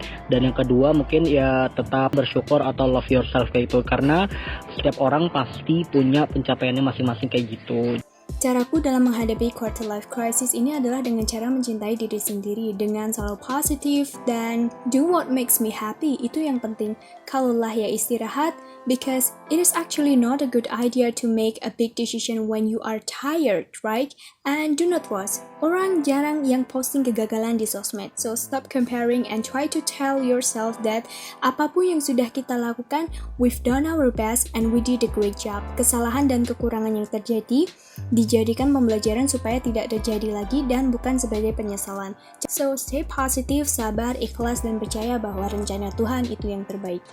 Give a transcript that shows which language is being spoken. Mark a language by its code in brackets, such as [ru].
[id] Dan yang kedua mungkin ya tetap bersyukur atau [en] love yourself [id] kayak itu, karena setiap orang pasti punya pencapaiannya masing-masing kayak gitu. Caraku dalam menghadapi quarter life crisis ini adalah dengan cara mencintai diri sendiri, dengan selalu positif dan [en] do what makes me happy. [id] Itu yang penting. Kalaulah ya istirahat, [en] because it is actually not a good idea to make a big decision when you are tired, right? And do not watch. [id] Orang jarang yang posting kegagalan di sosmed. [en] So stop comparing and try to tell yourself that [id] apapun yang sudah kita lakukan, [en] we've done our best and we did a great job. [id] Kesalahan dan kekurangan yang terjadi dijadikan pembelajaran supaya tidak terjadi lagi dan bukan sebagai penyesalan. [en] So stay positive, [id] sabar, ikhlas, dan percaya bahwa rencana Tuhan itu yang terbaik.